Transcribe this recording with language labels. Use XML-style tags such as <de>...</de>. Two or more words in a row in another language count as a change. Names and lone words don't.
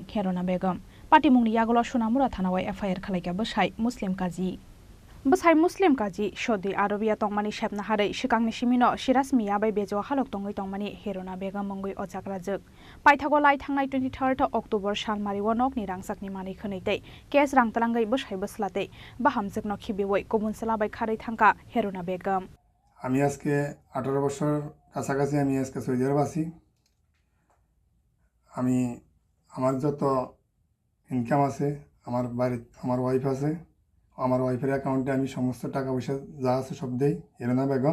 <trp>Herona Begum party mungni yagulo Sonamura thanawai FIR khalaika busai Muslim kaji busai Muslim kaji Saudi Arabia tongmani shepna harai shikangni simino Shiraz Mia bai bejo halok tongai tongmani Herona Begum mungoi ojakrajak paithago lai thangnai 23rd October salmari wonokni rangsakni mani khanai te kes rang talangai busai buslate ba hamjakno khibewoi kobon salabai khari thangka Herona Begum.</trp> <bn>আমি আজকে 18 বছর কাছাকাছি আমি আজকে সৌদি আরব আছি। আমি আমার যত ইনকাম আছে আমার বাড়িতে আমার ওয়াইফ আছে, আমার ওয়াইফের অ্যাকাউন্টে আমি সমস্ত টাকা পয়সা যা আছে সব দেই হেরোনা বেগম।</bn>